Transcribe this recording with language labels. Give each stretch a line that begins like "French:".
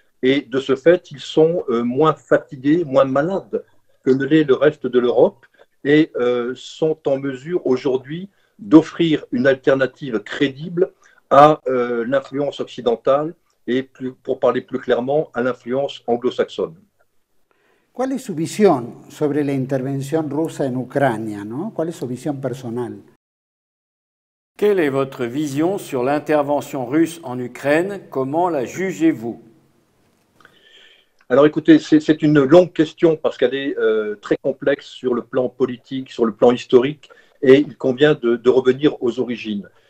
French: Et de ce fait, ils sont moins fatigués, moins malades que ne l'est le reste de l'Europe, et sont en mesure aujourd'hui d'offrir une alternative crédible à l'influence occidentale et, pour parler plus clairement, à l'influence anglo-saxonne.
Spanish: ¿Cuál es su visión sobre la intervención rusa en Ucrania, ¿no? ¿Cuál es su visión personal?
French: Quelle est votre vision sur l'intervention russe en Ukraine? Comment la jugez-vous? Alors écoutez, c'est une longue question parce qu'elle est très complexe sur le plan politique, sur le plan historique, et il convient de revenir aux origines.